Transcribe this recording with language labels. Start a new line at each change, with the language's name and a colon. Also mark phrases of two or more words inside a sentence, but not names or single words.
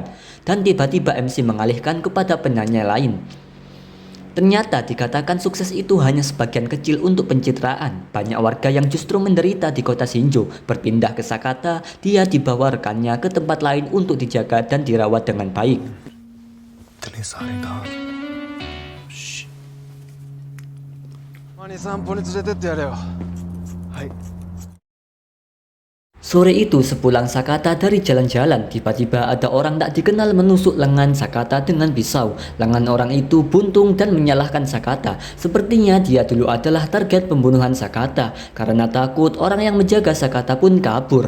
Indonesian: Dan tiba-tiba MC mengalihkan kepada penanya lain. Ternyata dikatakan sukses itu hanya sebagian kecil untuk pencitraan. Banyak warga yang justru menderita di kota Shinjo. Berpindah ke Sakata, dia dibawa rekannya ke tempat lain untuk dijaga dan dirawat dengan baik.
Japanese: マに散歩に連れてってやれよ。はい。
Indonesian: Sore itu sepulang Sakata dari jalan-jalan, tiba-tiba ada orang tak dikenal menusuk lengan Sakata dengan pisau. Lengan orang itu buntung dan menyalahkan Sakata. Sepertinya dia dulu adalah target pembunuhan Sakata. Karena takut, orang yang menjaga Sakata pun kabur.